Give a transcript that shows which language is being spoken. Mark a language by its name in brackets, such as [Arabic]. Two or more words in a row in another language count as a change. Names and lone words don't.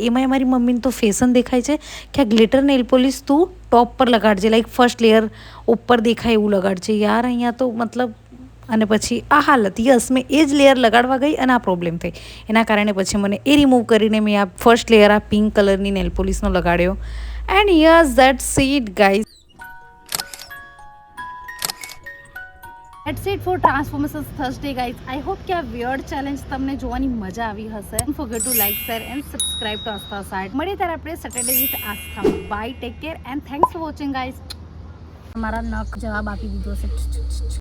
[Gujarati] એમાં મારી મમ્મીને તો ફેશન દેખાય છે કે આ [English] glitter nail polish [Gujarati] તું ટોપ પર લગાડજે, [English] like first layer [Gujarati] ઉપર દેખાય એવું લગાડજે. યાર અહીંયા તો મતલબ, અને પછી આ હાલત. યસ, મેં એ જ લેયર લગાડવા ગઈ અને આ પ્રોબ્લેમ થઈ. એના કારણે પછી મને એ રિમૂવ કરીને મેં આ [English] first layer [Gujarati] આ [English] pink colorની nail polishનો [Gujarati] લગાડ્યો. [English] and yes, that's it guys. That's it for Transformations Thursday, guys. I hope [Gujarati] કે આ [English] weird challenge [Gujarati] તમને જોવાની મજા આવી હશે. [English] Don't forget to like, share and subscribe to Astha site. [Gujarati] મળીએ ત્યારે આપણે Saturday with Astha. [English] Bye, take care and thanks for watching, guys. [Gujarati] મારા નખ જવાબ આપી દીધો છે.